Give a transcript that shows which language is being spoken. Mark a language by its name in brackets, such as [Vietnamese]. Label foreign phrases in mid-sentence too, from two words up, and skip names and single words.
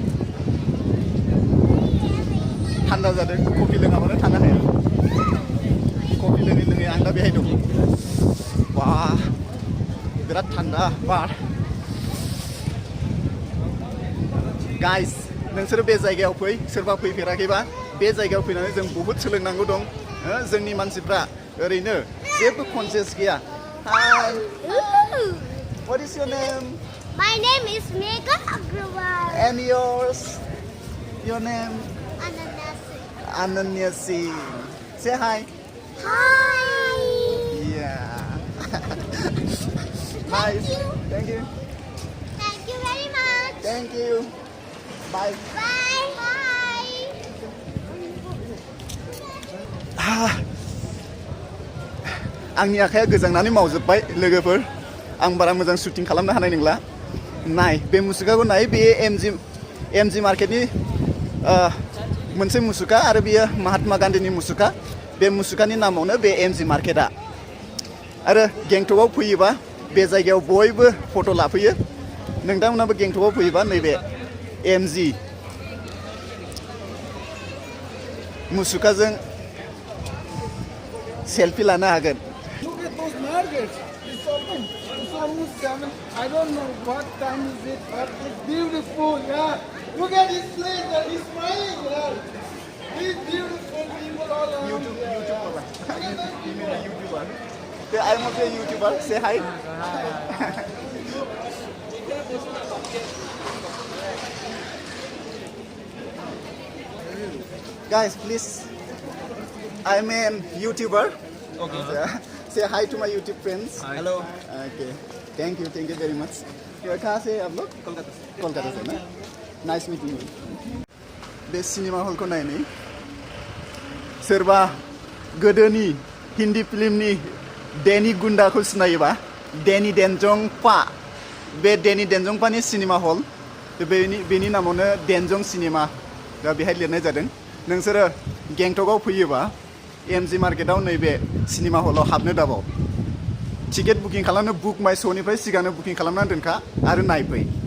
[Bodo] थान्दा जादों कफि लोङाबानो थानो हाया कफि लोङै आं दा बेहाय दं बा बिराद थान्दा बार गाइस नोंसोरो बे जायगायाव फै सोरबा फैफेराखैबा बे जायगायाव फैनानै जों बहुत सोलोंनांगौ दं जोंनि मानसिफ्रा ओरैनो जेबो कनसियास गैया हाय [English] What is your name? My name is Megha Agrawal. And yours? Your name? Ananya Singh. Say hi. Hi. Yeah. Nice. Thank you. Thank you very much. Thank you. Bye. Bye. Bye. [Bodo] आंनि आखाया गोजांनानै मावजोबबाय लोगोफोर आं बारा मोजां शुटिं खालामनो हानाय नंला नाय बे मुसुखाखौ नाय बे एमजि मार्केटनि मोनसे मुसुखा आरो बियो महात्मा गान्धीनि मुसुखा बे मुसुखानि नामावनो बे एमजि मार्केटआ आरो गेंटकआव फैयोबा बे जायगायाव बयबो फट' लाफैयो नोंथांमोनाबो गेंटकआव फैयोबा नैबे एमजि मुसुखाजों सेल्फि लानो हागोन [English] Look at those markets. It's open. It's almost 7. I don't know what time is it, but it's beautiful. Yeah. Look at this place. He's smiling. Yeah. These beautiful people all around. YouTuber. Look at that You mean people. a YouTuber? I'm also a YouTuber. Say hi. Guys, please. I'm a YouTuber. Okay. Say hi to my YouTube friends. Hi. Hello. Okay. Thank you very much. [Hindi] कहाँ से आप लोग? कोलकाता से ना? [English] Nice meeting you. [Bodo] बे सिनेमा हलखौ नायनि सोरबा गोदोनि हिन्दी फिल्मनि डेनी गुन्डाखौ सिनायोबा डेनी डेन्जंपा बे डेनी डेन्जंपानि सिनेमा हल बेनि नामावनो डेनजं सिनेमा दा बेहाय लिरनाय जादों नोंसोरो गेंटकआव फैयोबा एमजि मार्केटआव नैबे सिनेमा हलाव हाबनो दाबाव [English] ticket booking [Bodo] खालामनो बुक माइ श'निफ्राय सिगांनो बुकिं खालामनानै दोनखा आरो नायफै